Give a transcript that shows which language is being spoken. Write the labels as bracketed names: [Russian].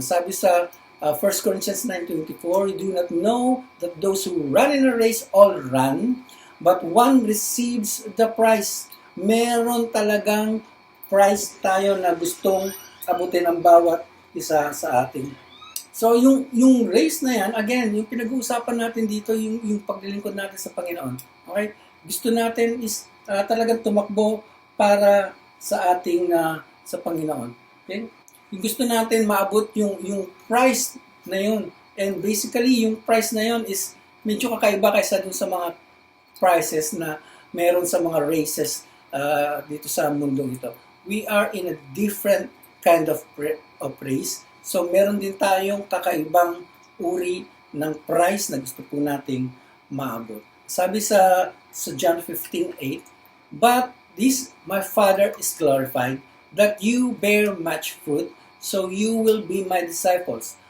[Filipino] Sabi sa [English] 1 Corinthians 9:24, "You do not know that those who run in a race all run, but one receives the prize." [Filipino] Meron talagang prize tayo na gustong abutin ang bawat isa sa ating. So, yung race na yan, again, yung pinag-uusapan natin dito, yung paglilingkod natin sa Panginoon. Okay? Gusto natin is talagang tumakbo para sa ating, sa Panginoon. Okay? Yung gusto natin maabot yung price na yun. [English] And basically, [Filipino] yung price na yun is medyo kakaiba kaysa dun sa mga prizes na meron sa mga races dito sa mundo ito. [English] We are in a different kind of race. [Filipino] So, meron din tayong kakaibang uri ng price na gusto po nating maabot. Sabi sa [English] John 15:8, "But this my Father is glorified, that you bear much fruit, so you will be my disciples."